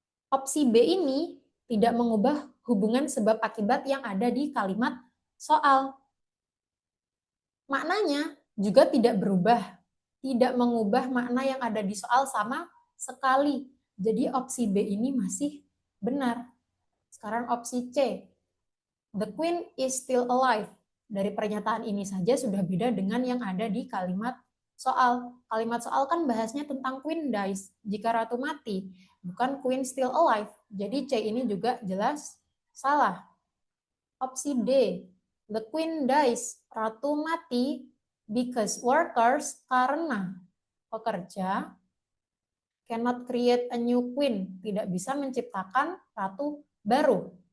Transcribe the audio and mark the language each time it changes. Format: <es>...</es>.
<id>Opsi B ini tidak mengubah hubungan sebab akibat yang ada di kalimat soal. Maknanya juga tidak berubah, tidak mengubah makna yang ada di soal sama sekali. Jadi opsi B ini masih benar. Sekarang opsi C,</id> <en>the queen is still alive.</en> <id>Dari pernyataan ini saja sudah beda dengan yang ada di kalimat soal. Kalimat soal kan bahasnya tentang</id> <en>queen dies,</en> <id>jika ratu mati, bukan</id> <en>queen still alive.</en> <id>Jadi C ini juga jelas salah. Opsi D,</id> <en>The queen dies.</en> <id>Ratu mati</id> <en>because workers,</en> <id>karena pekerja,</id> <en>cannot create a new queen,</en> <id>tidak bisa menciptakan ratu baru.</id>